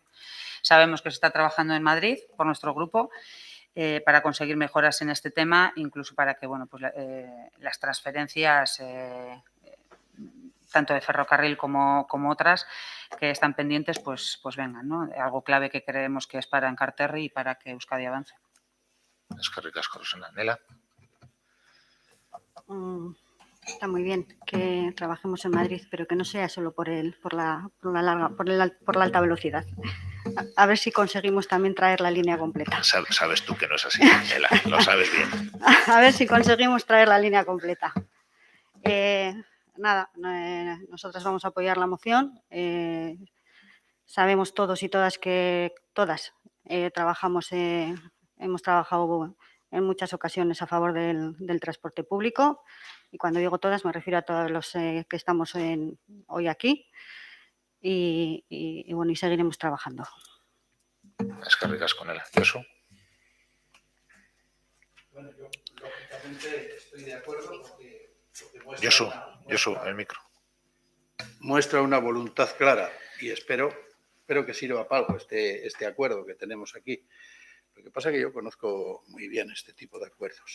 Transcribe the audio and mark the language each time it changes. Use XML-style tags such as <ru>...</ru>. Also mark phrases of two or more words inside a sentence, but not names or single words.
<es>Sabemos que se está trabajando en Madrid por nuestro grupo para conseguir mejoras en este tema, incluso para que las transferencias, tanto de ferrocarril como otras que están pendientes, pues vengan, ¿no? Algo clave que creemos que es para Encarterri y para que Euskadi avance.</es> <eu>Eskerrik asko, Rosana. Nela.</eu> <es>Está muy bien que trabajemos en Madrid, pero que no sea solo por la alta velocidad. A ver si conseguimos también traer la línea completa. Sabes tú que no es así, Nela, lo sabes bien. A ver si conseguimos traer la línea completa. Nosotras vamos a apoyar la moción. Sabemos todos y todas que hemos trabajado en muchas ocasiones a favor del transporte público, y cuando digo todas me refiero a todos los que estamos hoy aquí, y seguiremos trabajando.</es> <eu>Eskerrik asko, Nela. Josu.</eu> <es>Bueno, yo lógicamente estoy de acuerdo porque Josu, el micro. Muestra una voluntad clara y espero que sirva para algo este acuerdo que tenemos aquí. Lo que pasa es que yo conozco muy bien este tipo de acuerdos.</es>